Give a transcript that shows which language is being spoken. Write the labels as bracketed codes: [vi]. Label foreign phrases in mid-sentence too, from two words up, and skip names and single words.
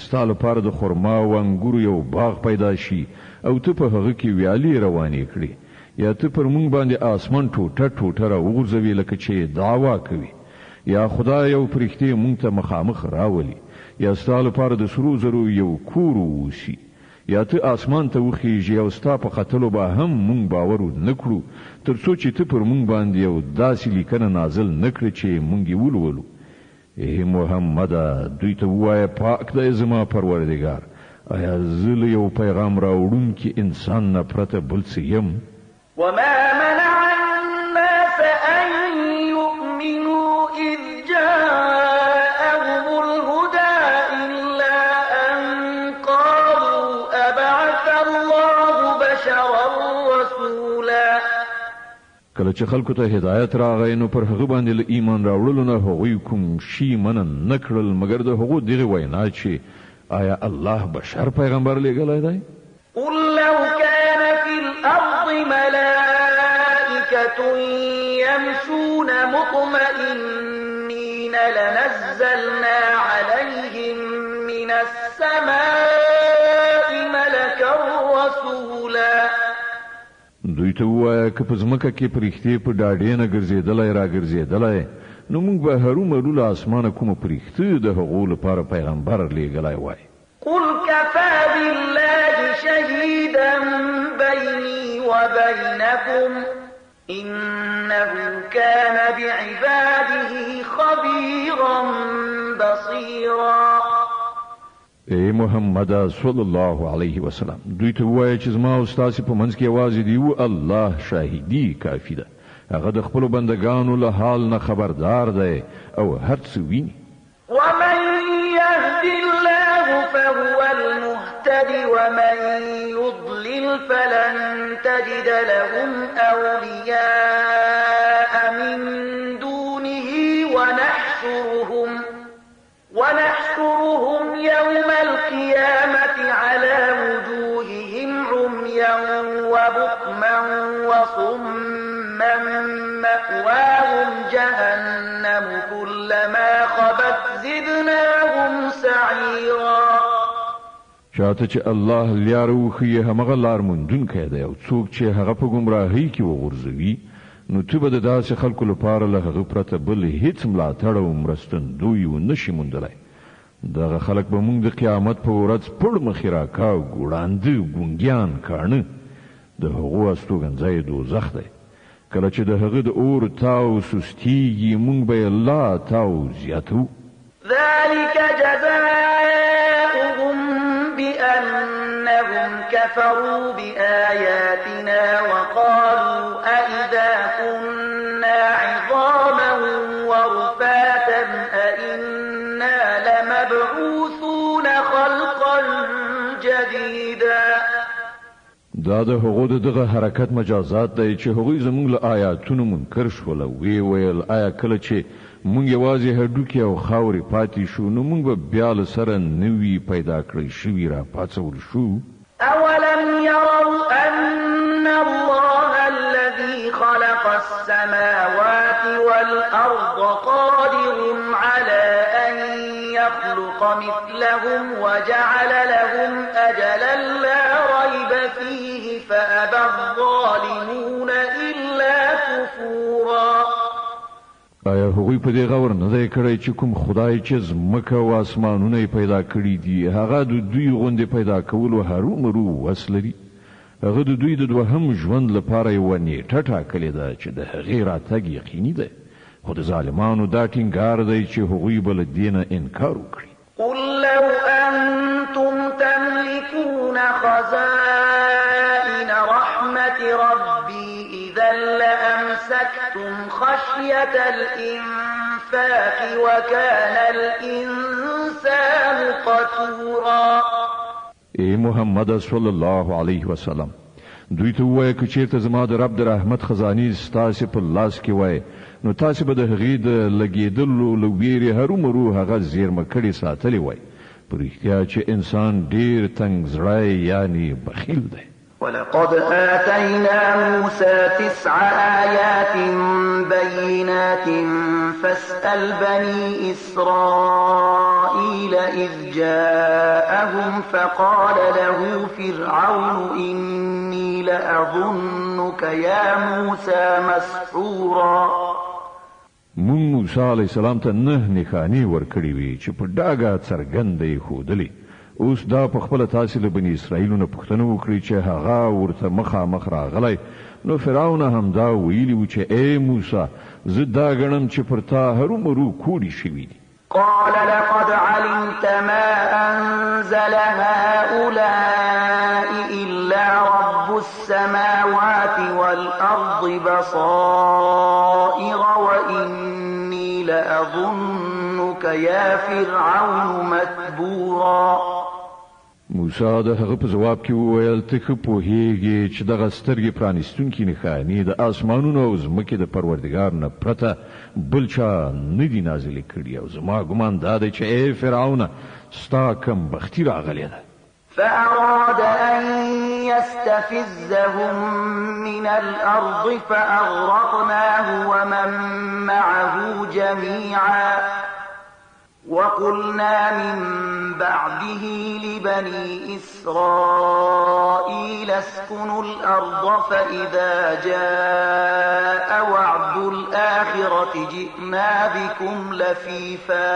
[ps] ستا لپاره د خرما او انګورو یو باغ پیدا شي او ته په هغه کې ویالې روانې کړې یا ته پر مونږ باندې آسمان ټوټه ټوټه راوغورځوي لکه چې دعوا کوي یا خدای یو پرښتې مونږ ته مخامخ راولي یا ستا لپاره د سرو زرو یو کور ووسي یا ته آسمان ته وخیږي او ستا په قتلو به هم مونږ باور نه کړو تر څو چې ته پر مونږ باندې یو داسې لیکنه نازل نه کړې چې مونږ یې ولولو. ای محمده دوی ته ووایه پاک دی زما پروردګار آیا زه له یو پیغام راوړونکي انسان نه پرته بل څه یم؟ [ar] وما منع الناس أن يؤمنوا إذ جاءهم الهدى إلا أن قالوا أبعث الله بشرا رسولا. [ps] کله چې خلکو ته هدایت راغی نو پر هغه باندې له ایمان راوړلو نه هغوی کوم شي منع نه کړل مګر د هغو دغه وینا چې آیا الله بشر پیغمبر لېږلی دی؟ [ar] قل لو كان في الأرض ملائكة يمشون مطمئنين لنزلنا عليهم من السماء ملكا رسولا. [ps] دوی ته ووایه که په ځمکه کې پرښتې په ډاډې نه ګرځېدلی راګرځېدلی نو موږ به هرومرو له اسمانه کومه پرښته د هغو لپاره پیغمبر لېږلی وای. [ar] قل كفى بالله شهيدا بيني وبينكم إنه كان بعباده خبيرا بصيرا. [ps] ای محمد [ar] صلی الله علیه وسلم [ps] دوی ته ووایه چې زما او ستاسې په منځ کې یوازې دی و الله شاهدي کافي ده هغه د خپلو بندګانو له حال نه خبردار دی او هر څه ویني. [ar] ومن يهد الله فهو المهتد ومن يضلل فلن تجد لهم أولياء من دونه ونحشرهم يوم القيامة على وجوههم عميا وبكما وصما مأواهم جهنم كلما خبت زدناهم سعيرا. [ps] چاته چې الله لار وښیي همغه لار موندونکی دی او څوک چې هغه په ګمراهۍ کې وغورځوي نو ته به د داسې خلکو لپاره له هغه پرته بل هیڅ ملاتړ او مرستندوی ونه شي موندلی. دغه خلک به موږ د قیامت په ورځ پړ مخې راکاو ګوړانده ګونګیان کاڼه د هغو استوګنځی دوزخ دی. کله چې د هغه د اور تاو سستیږي موږ به یې لا تاو زیاتو. [ar] ذلك جزاؤهم بأنهم كفروا بآياتنا وقالوا أئذا كنا عظاما ورفاتا أئنا لمبعوثون خلقا جديدا. [ps] دا د هغو دغه حرکت مجازات دی چې هغوی زموږ له آیاتونو منکر شول او وی ویل آیا کله چې مونږ یوازې هډوکي او خاورې پاتې شو نو مونږ به بیا له سره نوي پیدا کړی شوي را پاڅول شو. [ar] أولم يروا أن الله الذي خلق السماوات والأرض قادر على أن يخلق مثلهم وجعل لهم أجلا لا ريب فيه فأبى الظالمون إلا كفورا. [ps] آیا هغوی په دې غور نه دی کړی چې کوم خدای چې ځمکه او اسمانونه پیدا کړي دي هغه د دوی غوندې پیدا کولو هرومرو وس لري؟ هغه د دوی د دوهم ژوند لپاره یوه نیټه ټاکلې ده چې د هغې راتګ یقیني دی خو د ظالمانو دا ټینګار دی چې هغوی به له دې نه انکار وکړي. [ar] قل لو أنتم تملكون خزائن رحمة ربي إذا لأمسكتم خشية الإنفاق وكان الإنسان قتورا. [ps] ای محمد [ar] صلی الله علیه وسلم [ps] دوی ته ووایه که چیرته زما د رب د رحمت خزانې ستاسې په لاس کې وای نو تاسې به د هغې د لګېدلو له ویرې هرومرو هغه زیرمه کړې ساتلې وای. په رښتیا چې انسان ډېر تنګ زړی یعنې بخیل دی. [ar] ولقد آتينا موسى 9 آيات بينات فاسأل بني إسرائيل إذ جاءهم فقال له فرعون إني لأظنك يا موسى مسحورا. [ps] مون موسی [ar] علیه السلام [ps] ته 9 نښانې ورکړې وې چې په ډاګه څرګنده یې ښودلې. اوس دا په خپله تاسې له بني اسرائیلو نه پوښتنه وکړئ چې هغه ورته مخامخ راغلی. نو فرعون هم دا ویلي و چې ای موسی زه دا ګڼم چې پر تا هرومرو کوډې شوي دي. [ar] قال لقد علمت ما أنزل هؤلاء إلا رب السماوات والأرض بصائر وإني لأظنك يا فرعون متبورا. [ps] موسی د هغه په جواب کې وویل ته ښه پوهېږې چې دغه سترګې پرانیستونکي نښانې د آسمانونو او ځمکې د پروردګار نه پرته بل چا نه دي نازلې کړي او زما ګمان دا دی چې ای فرعونه ستا کم بختي راغلې ده. [ar] فأراد أن يستفزهم من الأرض فأغرقناه ومن معه جميعا وقلنا من بعده لبني إسرائيل اسكنوا الأرض فإذا جاء وعد الآخرة جئنا بكم لفيفا.